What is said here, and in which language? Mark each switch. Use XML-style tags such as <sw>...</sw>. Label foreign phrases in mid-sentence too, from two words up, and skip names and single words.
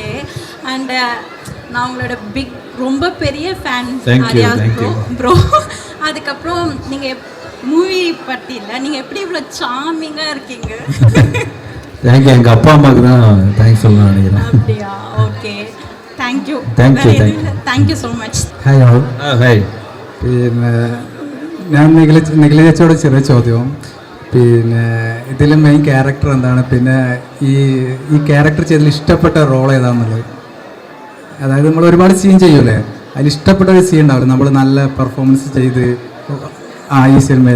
<ta>அண்ட் நான் உங்களோட ரொம்ப பெரிய</ta> <en>fan bro.</en> <ta>அதுக்கப்புறம் நீங்கள் மூவி பற்றி இல்லை, நீங்கள் எப்படி இவ்வளோ சாமிங்காக இருக்கீங்க?</ta> <en>thank you.</en> <ta>எங்கள் அப்பா அம்மாவுக்கு தான் தேங்க்ஸ் சொல்லணும்னு நினைக்கிறேன். அப்படியா? ஓகே,</ta> <en>thank you. thank you so much. hi all.</en> <ml>ഹായ്. പിന്നെ ഞാൻ നിഖില ചേച്ചിയോട് ചെറിയ ചോദ്യവും, പിന്നെ ഇതിൽ</ml> <en>main character</en> <ml>എന്താണ്, പിന്നെ ഈ ക്യാരക്ടർ ചെയ്തതിൽ ഇഷ്ടപ്പെട്ട റോൾ ഏതാണെന്നുള്ളത്. അതായത് നമ്മൾ ഒരുപാട് സീൻ ചെയ്യൂലേ, അതിൽ ഇഷ്ടപ്പെട്ട ഒരു സീൻ ഉണ്ടാവില്ല നമ്മൾ നല്ല പെർഫോമൻസ് ചെയ്ത് ഈ സിനിമയിൽ.</ml>